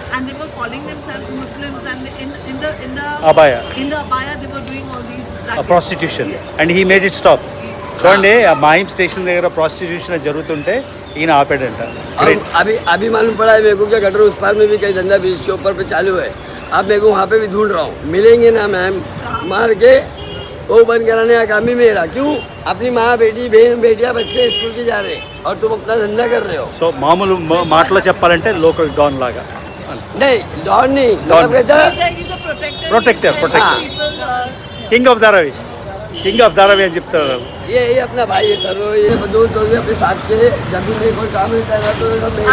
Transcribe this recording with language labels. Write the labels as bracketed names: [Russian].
[English] and they were calling themselves Muslims, and in the Abaya. abaya they were doing all these Prostitution. And he made it stop. [Telugu] చూడండి ఆ మాహిం station దగ్గర prostitution జరుగుతుంటే ఈయన ఆపాడంట. [Hindi] अब अभी अभी मालूम पड़ा है मेरे को क्या गटर उस पार में भी कई धंधा बीच के ऊपर पे चालू है. अब मेरे को वहाँ पे भी ढूंढ रहा हूँ, मिलेंगे ना मैम. मार के वो बंद कराने का काम ही मेरा. क्यों? अपनी माँ बेटी बहन बेटियाँ बच्चे स्कूल के जा रहे हैं और तुम अपना धंधा कर रहे हो. [Telugu] సో మామూలు మాటలో చెప్పాలంటే లోకల్ డాన్ లాగా. [Hindi] नहीं डॉन नहीं, [English] Don. [Hindi] मतलब कैसा [English] He's a protector. Protector, He said protector. people, [Telugu] king of Dharavi, king of Dharavi అని చెప్తారు. [Hindi] ये अपना भाई है सर. ये दोस्त दोस्त अपने साथ के जब भी मेरे कोई काम रहता है तो सब मेरे